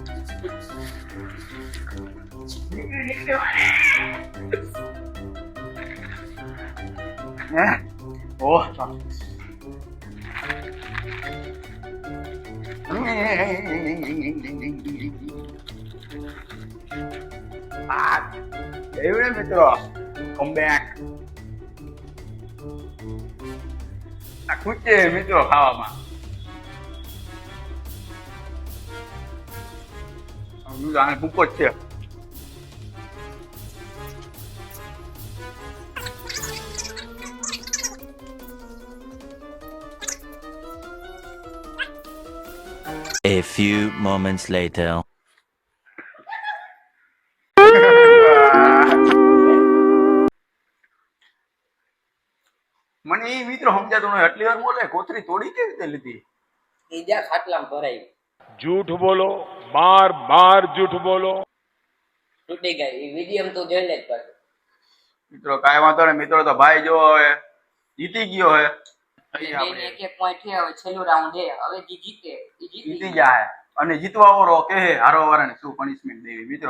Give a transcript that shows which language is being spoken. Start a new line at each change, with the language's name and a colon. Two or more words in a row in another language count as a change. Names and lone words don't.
Gujarati: ઓહ એવું ને મિત્રો.
English: Come back.
Gujarati: આ ખૂચે મિત્રો ખાવામાં. આને ભૂકો જ છે.
English: A few moments later.
Gujarati: મને એ મિત્રો સમજાતું નહીં. આટલી વાર બોલે કોથળી તોડી કેવી રીતે લીધી. ઈજા ખાટલામાં ભરાયું.
Hindi: झूठ बोलो बार बार झूठ बोलो
Gujarati: તૂટી ગઈ. એ વિડીયો તો જોઈ લે પાછું. મિત્રો કાંઈ વાંધો નહીં. મિત્રો તો ભાઈ જો હવે જીતી ગયો હે. અહીં બેને આપણે એક પોઈન્ટ છે. હવે છેલ્લું રાઉન્ડ છે. હવે જે જીતે એ જીતી જીતી જાય અને જીતવા વાળો કે હારવા વાળાને શું પનિશમેન્ટ દેવી મિત્રો.